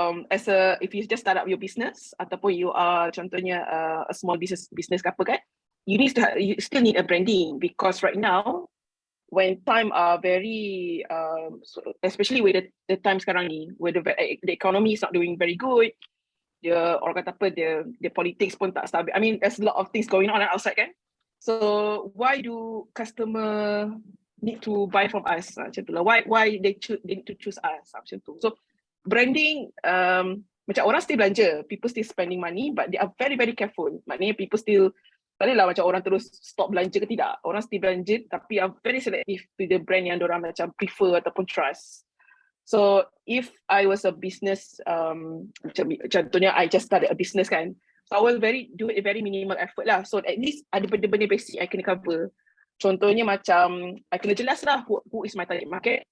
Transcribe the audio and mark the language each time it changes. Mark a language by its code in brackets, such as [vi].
[en] If you just start up your business ataupun you are contohnya a small business ke apa kan, you still need a branding, because right now when time are very especially with the time sekarang ni, where the economy is not doing very good, [ms] orang kata apa, [en] the politics [ms] pun tak stabil. [en] I mean, there's a lot of things going on outside kan. So why do customer need to buy from us? [ms] Macam tu lah. [en] Why they need to choose us? [ms] Macam tu. [en] So branding, macam orang still belanja, people still spending money, but they are very very careful. [ms] Maknanya people still, tak adalah macam orang terus stop belanja ke tidak. Orang still belanja, tapi [en] are very selective to the brand yang diorang macam prefer ataupun trust. So if I was a business, contohnya I just started a business kan, so I will do a very minimal effort lah. So at least ada benda-benda basic I kena cover. [ms] Contohnya macam I kena jelas lah [en] who is my target market.